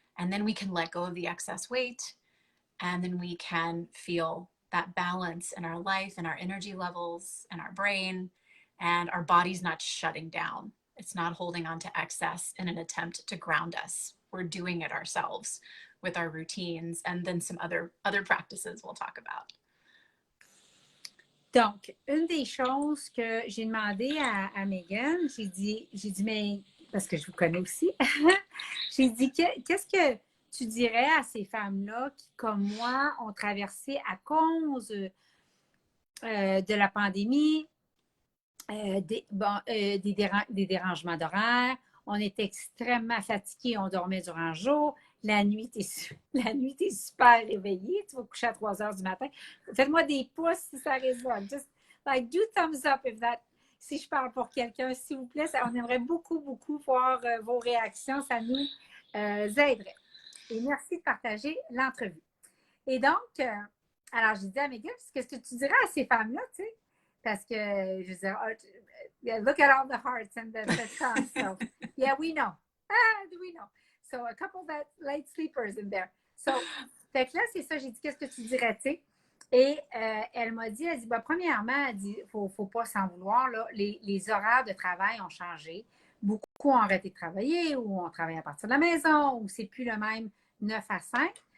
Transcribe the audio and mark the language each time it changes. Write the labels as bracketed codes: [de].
[en] And then we can let go of the excess weight, and then we can feel that balance in our life and our energy levels and our brain, and our body's not shutting down. It's not holding on to excess in an attempt to ground us. We're doing it ourselves with our routines and then some other practices we'll talk about. [fr] Donc, une des choses que j'ai demandé à Meghan, j'ai dit, mais, parce que je vous connais aussi, j'ai dit, qu'est-ce que tu dirais à ces femmes-là qui, comme moi, ont traversé à cause de la pandémie, des dérangements d'horaire, on était extrêmement fatigués, on dormait durant le jour, la nuit, t'es super réveillée, tu vas coucher à 3 heures du matin. Faites-moi des pouces si ça résonne. [en] Just like do thumbs up if that, [fr] si je parle pour quelqu'un, s'il vous plaît. On aimerait beaucoup, beaucoup voir vos réactions. Ça nous aiderait. Et merci de partager l'entrevue. Et donc, alors, je dis à Meghan, qu'est-ce que tu dirais à ces femmes-là, tu sais? Parce que, je veux dire, [en] look at all the hearts and the thumbs. So, yeah, we know. We know. So, a couple that light sleepers in there. [fr] So, fait que là, c'est ça, j'ai dit, qu'est-ce que tu dirais, tu sais? Et elle m'a dit, premièrement, elle dit, faut pas s'en vouloir, là, les horaires de travail ont changé. Beaucoup ont arrêté de travailler, ou on travaille à partir de la maison, ou c'est plus le même 9 à 5.